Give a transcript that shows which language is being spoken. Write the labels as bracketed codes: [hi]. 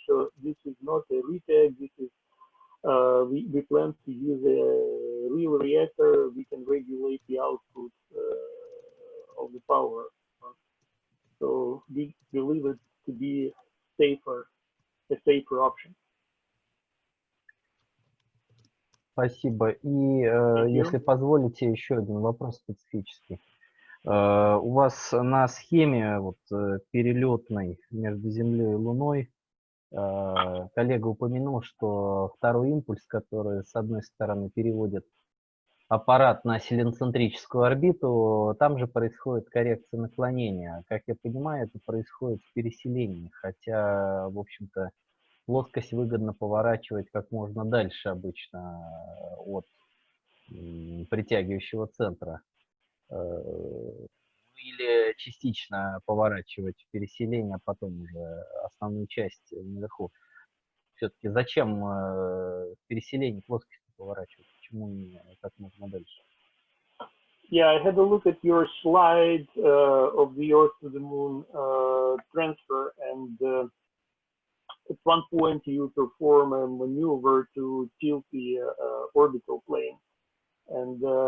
[en] So this is not a retake. This is we plan to use a real reactor. We can regulate the output of the power. So we believe it to be a safer option. [ru] Спасибо. И если позволите, еще один вопрос специфический. У вас на схеме вот, перелетной между Землей и Луной коллега упомянул, что второй импульс, который с одной стороны переводит аппарат на селеноцентрическую орбиту, там же происходит коррекция наклонения. Как я понимаю, это происходит в переселении, хотя, в общем-то, плоскость выгодно поворачивать как можно дальше обычно от притягивающего центра. Или частично поворачивать в переселение, а потом уже основную часть наверху. Все-таки зачем в переселении плоскость поворачивать? Почему не как можно дальше? [en] Yeah, I had a look at your slide of the Earth to the Moon transfer, and at one point you perform a maneuver to tilt the orbital plane, and